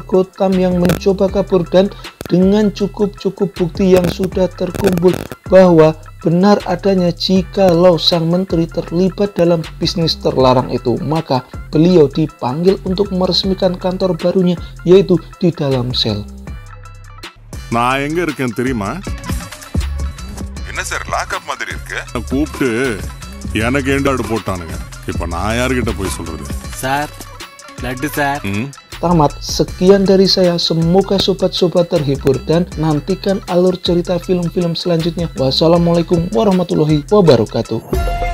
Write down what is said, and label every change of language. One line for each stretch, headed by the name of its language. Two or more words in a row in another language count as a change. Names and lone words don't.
Indonesian: Gotham yang mencoba kabur, dan dengan cukup bukti yang sudah terkumpul bahwa benar adanya jikalau sang menteri terlibat dalam bisnis terlarang itu, maka beliau dipanggil untuk meresmikan kantor barunya, yaitu di dalam sel.
Tamil: நான் எங்க இருக்கேன் தெரியுமா? என்ன சார் லாக்அப் மாதிரி இருக்கு? கூப்பிட்டு எனக்கு ஏண்டாடு போட்டானுங்க. இப்ப நான் யார்கிட்ட போய் சொல்றது? சார் லட்டு சார்.
Indonesian: Tamat, sekian dari saya. Semoga sobat-sobat terhibur dan nantikan alur cerita film-film selanjutnya.
Arabic: والسلام عليكم ورحمة الله وبركاته.